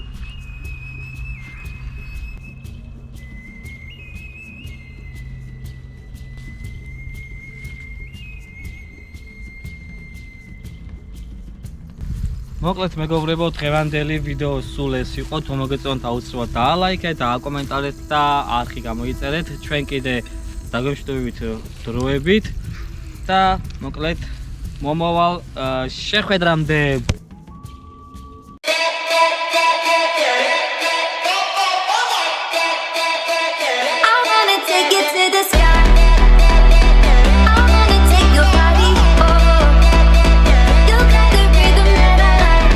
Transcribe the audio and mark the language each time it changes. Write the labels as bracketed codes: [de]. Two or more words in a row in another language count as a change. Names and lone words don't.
[ka] მოკლედ მეგობრებო, დღევანდელი ვიდეო სულ ეს იყო. თუ მოგეწონთ აუცილებლად დაალაიქეთ, დააკომენტარეთ და არხი გამოიწერეთ. ჩვენ კიდე დაგვემშვიდობებით დროებით და მოკლედ მომავალ შეხვედრამდე. [en] I wanna take you to the sky. I wanna take your body. Oh, you got the rhythm that I like.